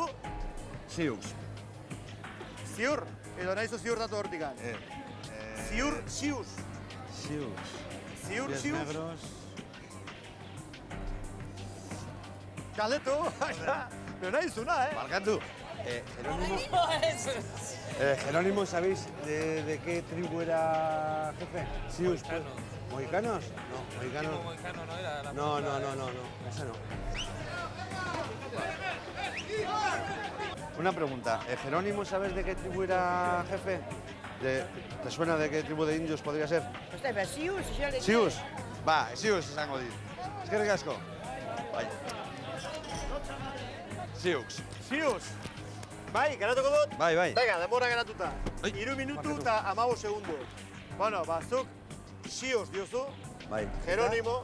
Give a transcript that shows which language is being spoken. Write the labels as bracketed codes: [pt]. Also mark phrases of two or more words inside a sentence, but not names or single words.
[eu] Siux. Ziur? Edo nahizu ziur datu hortikan? Ziur, Sius. Ziur, [es] Pies Sius. negros. [eu] Galdetu, pero nahizuna, Barkatu. [es] Jerónimo, ¿sabéis de qué tribu era jefe? Sius. ¿Mohicanos? No, mohicanos. Mohicano no era la No, esa no. Una pregunta, ¿Jerónimo sabes de qué tribu era jefe? ¿Te suena de qué tribu de indios podría ser? Hostia, pero Sius, yo le Sius? Va, [eu] Sius esango dit. Eskerrik asko. Bai. Siux. Bai, garatuko dut? Bai. Venga, denbora garatuta. Ai. 3 minutu eta 15 segundu. Bueno, zuk Sius diozu, Bai. Jerónimo.